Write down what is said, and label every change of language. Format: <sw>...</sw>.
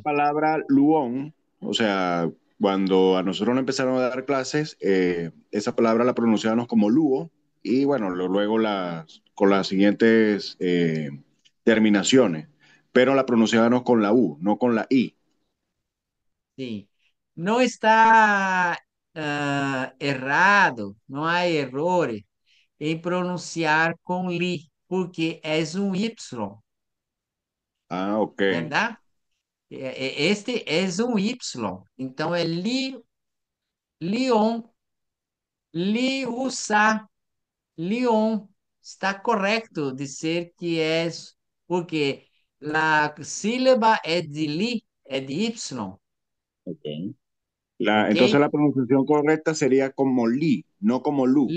<es>palabra luón, o sea, cuando a nosotros nos empezaron a dar clases, esa palabra la pronunciábamos como luo y bueno, luego con las siguientes terminaciones, pero la pronunciábamos con la U, no con la I.</es> <pt>Sim. Não está errado, não há erro em pronunciar com li, porque é um Y, Ah, ok, verdade? Este é um Y, então é li, lion, liusa, lion. Está correto dizer que é, porque a sílaba é de li, é de Y, ok. ok?</pt> <es>Entonces la pronunciación correcta sería como li, no como lu.</es>